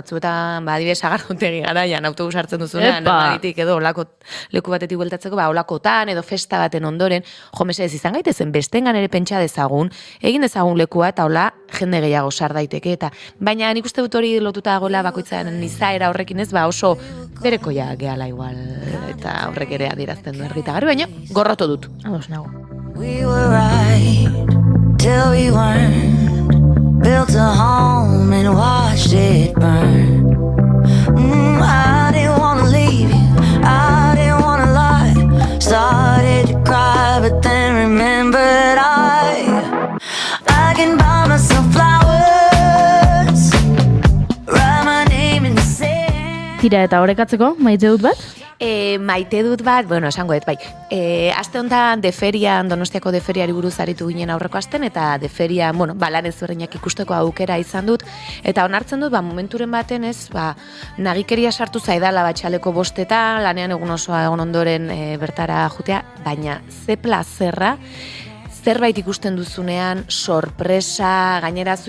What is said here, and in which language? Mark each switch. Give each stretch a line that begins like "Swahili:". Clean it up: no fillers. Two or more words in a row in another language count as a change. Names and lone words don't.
Basque: Batzuetan, adibidez, agarrontegi garaian, autobus hartzen duzunean, normalitik edo leku batetik bueltatzeko, olakotan edo festa baten ondoren, mesedez izan gaitezen, bestengan ere pentsa dezagun, egin dezagun lekua eta hola, jende gehiago sar daiteke. Eta, baina nik uste dut hori lotuta dagoela bakoitzaren izaera horrekin, ez? Oso berekoia gehala igual. Eta horrek ere adierazten du argitagarri, baina gorroto dut. Ados nago.
English: We were right till we weren't. Built a home and watched it burn. I didn't want to leave you, I didn't want to lie. Started to cry, but then remembered I can buy myself flowers, write my name in the sand.
Basque: Tira eta orekatzeko, maite dut bat? Maite dut bat, esango dut, bai. Aste honetan deferian, Donostiako deferiari buruz aritu ginen aurreko asten, eta deferian, lan ezberdinak ikusteko aukera izan dut, eta onartzen dut, momenturen baten ez, nagikeria sartu zaidala batxaleko bostetan, lanean egun osoa egon ondoren bertara jutea, baina ze plazerra, zerbait ikusten duzunean, sorpresa, gainerazu